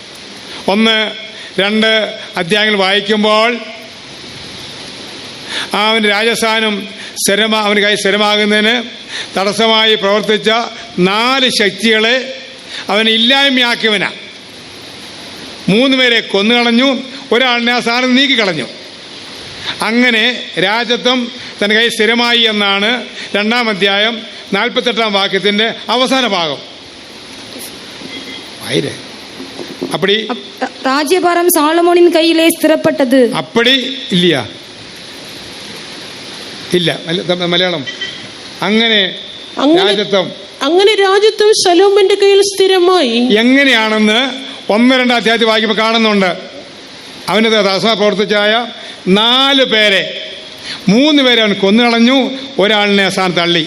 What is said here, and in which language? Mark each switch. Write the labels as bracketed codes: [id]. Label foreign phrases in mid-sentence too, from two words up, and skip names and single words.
[ml] 1-2 അധ്യായങ്ങൾ വായിക്കുമ്പോൾ അവൻ്റെ രാജസ്ഥാനം അവന് കൈ സ്ഥിരമാകുന്നതിന് തടസ്സമായി പ്രവർത്തിച്ച 4 ശക്തികളെ അവൻ ഇല്ലായ്മയാക്കിയവനാണ്. 3 പേരെ കൊന്നുകളഞ്ഞു, ഒരാളിനെ ആ സ്ഥാനം നീക്കിക്കളഞ്ഞു. അങ്ങനെ രാജത്വം തൻ്റെ കൈ സ്ഥിരമായി എന്നാണ് 2-ാം അധ്യായം 48 വാക്യത്തിന്റെ അവസാന ഭാഗം ആയിരേ. [ta] அப்படி ராஜ்யபாரம் சாலமோனின் கையிலே ஸ்திரப்பட்டது. அப்படி இல்லையா? [ml] ഇല്ല, മലയാളം. അങ്ങനെ രാജത്വം ശലോമോന്റെ കയ്യിൽ സ്ഥിരമായി. എങ്ങനെയാണെന്ന് 1-2 അധ്യായത്തിൽ വായിക്കുമ്പോൾ കാണുന്നുണ്ട്. അവന് ദാസമായി പ്രവർത്തിച്ചായ 4 പേരെ, 3 പേരെ അവൻ കൊന്നുകളഞ്ഞു, ഒരാളിനെ അവസാനം തള്ളി.